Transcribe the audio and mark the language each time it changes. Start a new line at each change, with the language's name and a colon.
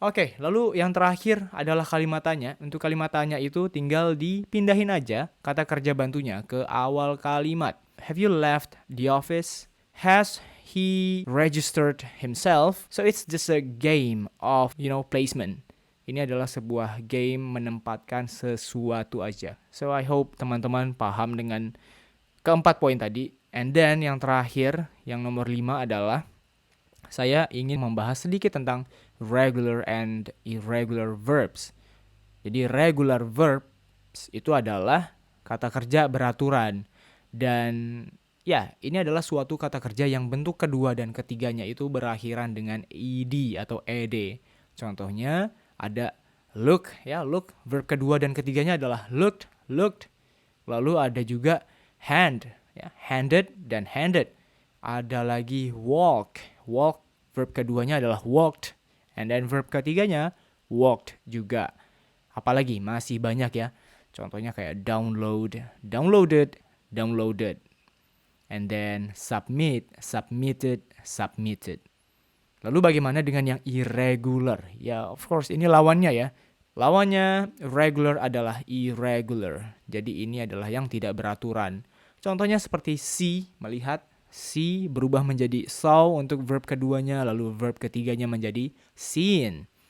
Indonesian: Oke, lalu yang terakhir adalah kalimat tanya. Untuk kalimat tanya itu tinggal dipindahin aja kata kerja bantunya ke awal kalimat.
English: Have you left the office? Has he registered himself? So it's just a game of, placement.
Indonesian: Ini adalah sebuah game menempatkan sesuatu aja.
English: So I hope
Indonesian: teman-teman paham dengan keempat poin tadi.
English: And then
Indonesian: yang terakhir, yang nomor 5 adalah saya ingin membahas sedikit tentang regular and irregular verbs. Jadi regular verbs itu adalah kata kerja beraturan. Dan ya, ini adalah suatu kata kerja yang bentuk kedua dan ketiganya itu berakhiran dengan ed atau ed. Contohnya ada look, ya, look. Verb kedua dan ketiganya adalah looked, looked. Lalu ada juga hand, ya, handed dan handed. Ada lagi walk, walk. Verb keduanya adalah walked.
English: And then
Indonesian: verb ketiganya walked juga. Apalagi masih banyak ya. Contohnya kayak download, downloaded, downloaded. And then submit, submitted, submitted. Lalu bagaimana dengan yang irregular? Ya,
English: of course
Indonesian: ini lawannya ya. Lawannya regular adalah irregular. Jadi ini adalah yang tidak beraturan. Contohnya seperti see, melihat. See berubah menjadi saw untuk verb keduanya, lalu verb ketiganya menjadi seen.